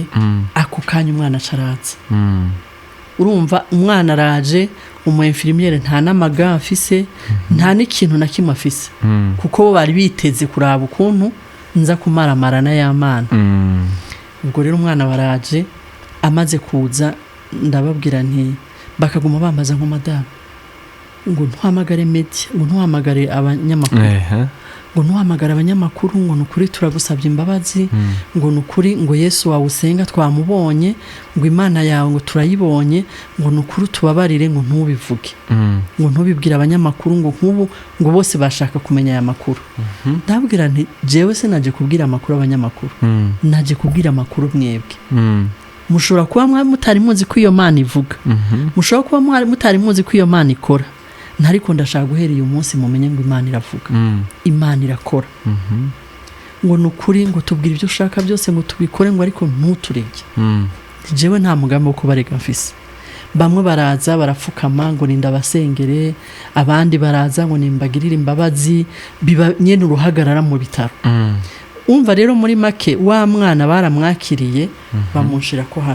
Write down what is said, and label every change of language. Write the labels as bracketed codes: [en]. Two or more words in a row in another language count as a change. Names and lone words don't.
[rn] Ako kanya umwana caraza. Urumva umwana araje, umu infirmiere nta namaga afise nta n'ikintu na kimwe afise kuko bo bari biteze kuraba ukuntu nza kumaramara na y'amana. Ubwo rero umwana baraje amaze kuza ndababwira nti bakaguma bambaza nko madame ngo ntuhamagare media, ngo ntuhamagare abanyamakuru, ngo ntuhamagare abanyamakuru, ngo nukuri turagusabye imbabazi, ngo nukuri ngo Yesu wawe usenga twamubonye, ngo Imana yawe ngo turayibonye, ngo nukuri tubabarire, ngo ntubivuge, ngo ntubibwire abanyamakuru, ngo nkubu ngo bose bashaka kumenya aya makuru. Ndabwira nti jewe se naje kubwira amakuru abanyamakuru, naje kubwira amakuru mwebwe. Mushobora kuba mutari muzi ko iyo Mana ivuga, mushobora kuba mutari muzi ko iyo Mana ikora, ntariko ndashaka guhera uyu munsi mumenye ngo Imana iravuga, Imana irakora. Ngo nukuri ngo tubwire ibyo ushaka byose ngo tubikore, ngo ariko ntuturege. Jewe nta mugambi wo kubarega mfise. Bamwe baraza barapfukama ngo nindabasengere, abandi baraza ngo nimbagirire imbabazi, biba nyene uruhagarara mu bitaro. Umva rero muri make wa mwana baramwakiriye bamunshira ko hano.